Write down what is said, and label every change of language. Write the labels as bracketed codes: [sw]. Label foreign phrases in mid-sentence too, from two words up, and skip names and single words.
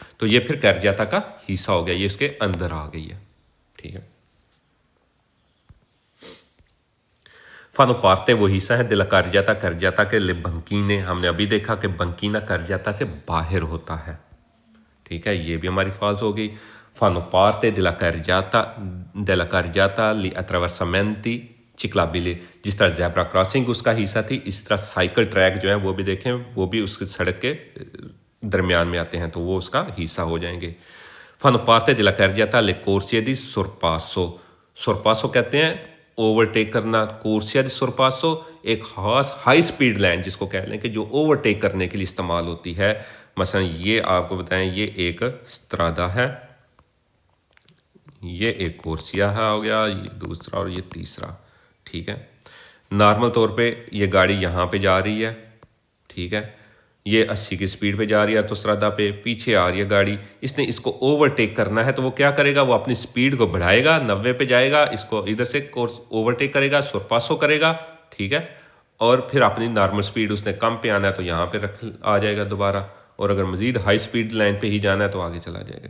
[ur] تو یہ پھر کرجاتا کا حصہ ہو گیا، یہ اس کے اندر آ گئی ہے، ٹھیک ہے. [it] fanno parte [ur] وہ حصہ ہے [it] della carreggiata [ur] کے لیے بنکینے. ہم نے ابھی دیکھا کہ بنکینا کرجاتا سے باہر ہوتا ہے، ٹھیک ہے، یہ بھی ہماری فالس ہو گئی. [it] fanno parte della carreggiata li attraversamenti ciclabili, [ur] جس طرح [en] zebra crossing [ur] اس کا حصہ تھی، اس طرح [en] cycle track [ur] جو ہے وہ بھی دیکھیں، وہ بھی اس کے سڑک کے درمیان میں آتے ہیں، تو وہ اس کا حصہ ہو جائیں گے. [it] fanno parte della carreggiata le corsie di sorpasso, sorpasso [ur] کہتے ہیں اوورٹیک کرنا, [it] corsia di sorpasso [ur] ایک خاص [en] high speed line [ur] جس کو کہہ لیں کہ جو اوورٹیک کرنے کے لیے استعمال ہوتی ہے. مثلاً یہ آپ کو بتائیں، یہ ایک استرادا ہے، یہ ایک کورسیا ہے ہو گیا، یہ دوسرا اور یہ تیسرا. ٹھیک ہے، نارمل طور پے یہ گاڑی یہاں پے جا رہی ہے، ٹھیک ہے، یہ 80 کی اسپیڈ پے جا رہی ہے تو استرادا پے، پیچھے آ رہی ہے گاڑی، اس نے اس کو اوورٹیک کرنا ہے تو وہ کیا کرے گا، وہ اپنی اسپیڈ کو بڑھائے گا، 90 پے جائے گا، اس کو ادھر سے کورس اوورٹیک کرے گا، سرپاسو کرے گا، ٹھیک ہے، اور پھر اپنی [en] normal speed [ur] اس نے کم پے آنا ہے تو یہاں پے رکھ آ جائے گا دوبارہ، اور اگر مزید [en] high speed line [ur] پے ہی جانا ہے تو آگے چلا جائے گا.